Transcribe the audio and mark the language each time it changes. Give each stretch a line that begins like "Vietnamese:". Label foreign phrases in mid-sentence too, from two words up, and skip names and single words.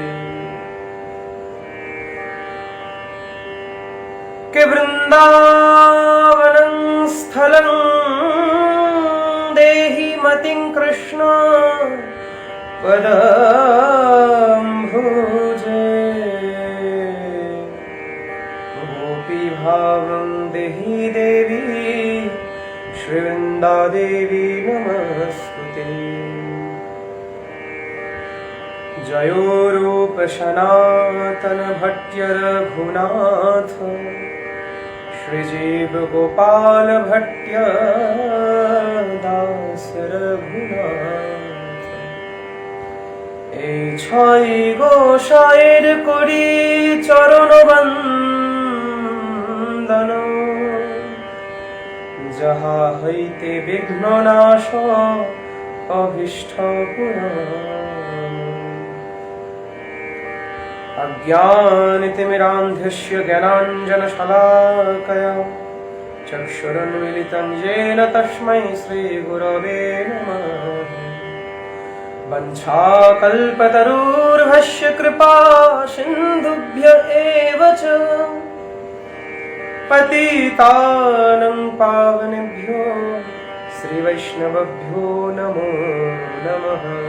Sanskrit: के वृन्दावनं स्थलं देहि मतिं कृष्ण पदाम्भोजे गोपीभावं देहि देवी श्रीवृन्दादेवी नमस्तुते। जयो रूप सनातन भट्ट रघुनाथ श्रीजीव गोपाल भट्ट दास रघुनाथ।
Bangla: এই ছয় গোসাইর করি চরণ বন্দন যাহা হইতে বিঘ্ন নাশ
Sanskrit: अज्ञानतिमिरान्धस्य ज्ञानाञ्जनशलाकया चक्षुरुन्मीलितं येन तस्मै श्रीगुरवे नमः। वञ्चाकल्पतरुर्भस्य कृपा सिन्धुभ्य एव च पतितानं पावनेभ्यो श्रीवैष्णवेभ्यो नमो नमः।